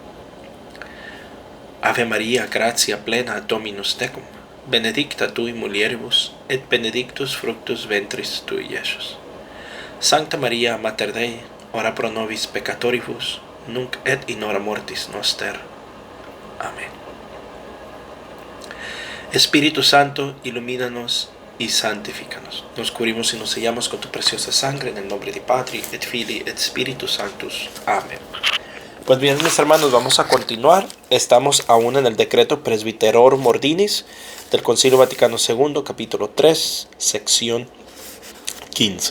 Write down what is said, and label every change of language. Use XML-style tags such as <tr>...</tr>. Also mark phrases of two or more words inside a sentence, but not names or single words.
<la>Ave Maria, gratia plena, Dominus tecum, benedicta tui mulieribus, et benedictus fructus ventris tui, Iesus. Sancta Maria, Mater Dei, ora pro nobis peccatoribus, nunc et in hora mortis noster.</la> <es>Amén. Espíritu Santo, ilumínanos y santifícanos. Nos cubrimos y nos sellamos con tu preciosa sangre en el nombre de</es> <la>Patri, et Filii, et Spiritus Sanctus.</la> <es>Amén. Pues bien, mis hermanos, vamos a continuar. Estamos aún en el decreto Presbyterorum Ordinis del Concilio Vaticano II, capítulo 3, sección 15.</es>